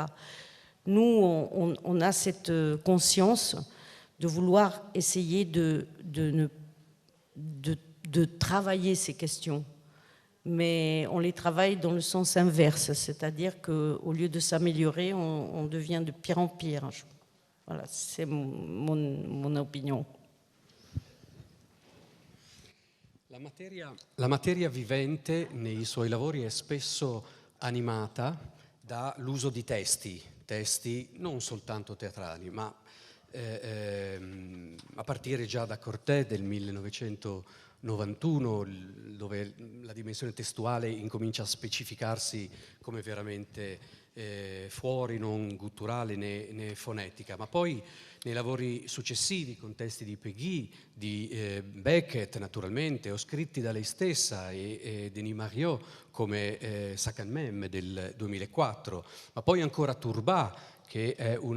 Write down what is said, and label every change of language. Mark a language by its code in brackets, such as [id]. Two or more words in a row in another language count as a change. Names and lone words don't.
[fr] Nous, on a cette conscience de vouloir essayer de travailler ces questions, mais on les travaille dans le sens inverse, c'est-à-dire qu'au lieu de s'améliorer, on devient de pire en pire. Voilà, c'est mon opinion. [it] La materia vivente nei suoi lavori è spesso animata dall'uso di testi non soltanto teatrali, ma a partire già da Cortè del 1900 91, dove la dimensione testuale incomincia a specificarsi come veramente fuori, non gutturale né fonetica, ma poi nei lavori successivi, con testi di Péguy, di Beckett naturalmente, o scritti da lei stessa e Denis Mariot come Sacan Mem del 2004, ma poi ancora Turbat, che è